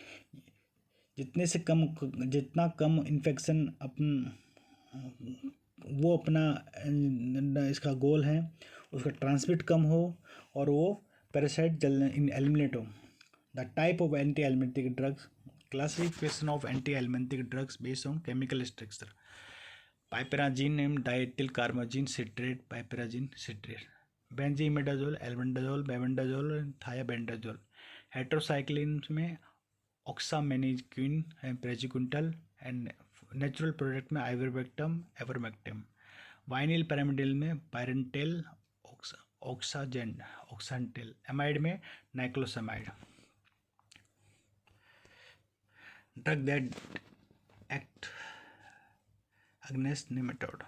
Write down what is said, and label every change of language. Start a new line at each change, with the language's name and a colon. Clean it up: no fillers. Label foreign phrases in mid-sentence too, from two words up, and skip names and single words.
Hindi: जितना कम इन्फेक्शन वो अपना इसका गोल है, उसका ट्रांसमिट कम हो और वो पैरासाइट जल्द एलिमिनेट हो.
English: the type of anti elementic drugs, classification of anti-helminthic drugs based on chemical structure. Piperazine, diethyl carmazine citrate, piperazine citrate. Benzimidazole, albendazole, bebendazole, thiabendazole. Heterocyclines में oxamaniquin and praziquantel, and natural product में ivermectin, avermectin. vinyl pyrimidine में pyrantel, oxantel. amide में niclosamide. drug that act against nematode.